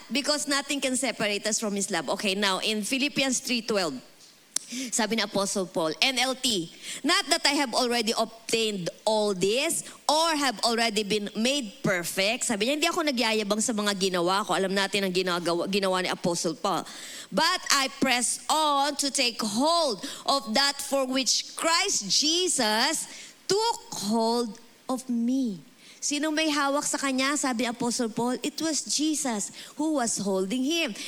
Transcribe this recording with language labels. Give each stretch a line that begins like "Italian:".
English: Because nothing can separate us from His love. Okay, now, in Philippians 3:12,
Filipino: sabi ni Apostle Paul,
English: NLT, not that I have already obtained all this or have already been made perfect.
Filipino: Sabi niya, hindi ako nagyayabang sa mga ginawa ko. Alam natin ang ginawa ni Apostle Paul.
English: But I press on to take hold of that for which Christ Jesus took hold of me.
Filipino: Sino may hawak sa kanya? Sabi Apostle Paul,
English: it was Jesus who was holding him.